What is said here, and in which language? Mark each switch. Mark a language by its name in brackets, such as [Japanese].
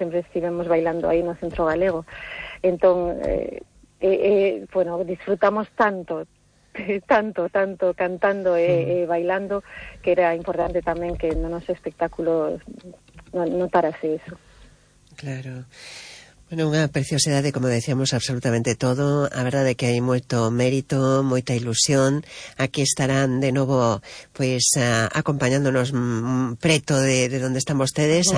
[Spanish] Siempre estivemos bailando ahí en el centro galego. Entonces, bueno, disfrutamos tanto, tanto, tanto, cantando y bailando, que era importante también que en nuestro espectáculo notarase eso. Claro. [Galician] Bueno, unha preciosidade, como decíamos, absolutamente todo. A verdade é que hai moito mérito, moita ilusión. Aquí estarán de novo, pois, acompañándonos preto de donde están vostedes.